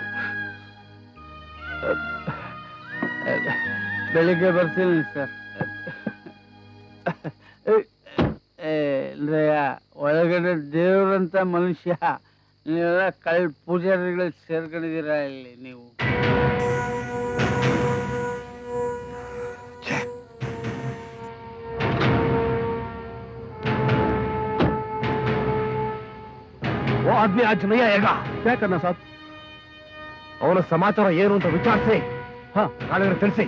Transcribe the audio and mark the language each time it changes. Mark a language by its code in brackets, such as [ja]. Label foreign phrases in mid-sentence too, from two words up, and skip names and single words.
[kn] ಬೆಳಿಗ್ಗೆ ಬರ್ತೀನಿ ಸರ್. ಒಳಗಡೆ ದೇವ್ರಂತ ಮನುಷ್ಯ, ನೀವೆಲ್ಲ ಪೂಜಾರಿಗಳು ಸೇರ್ಕೊಂಡಿದ್ದೀರಾ ಇಲ್ಲಿ ನೀವು? [hi] वो आदमी आज नहीं आएगा. क्या करना साहब? [kn] ಅವನ ಸಮಾಚಾರ ಏನು ಅಂತ ವಿಚಾರಿಸಿ ನಾಳೆ ತಿಳಿಸಿ.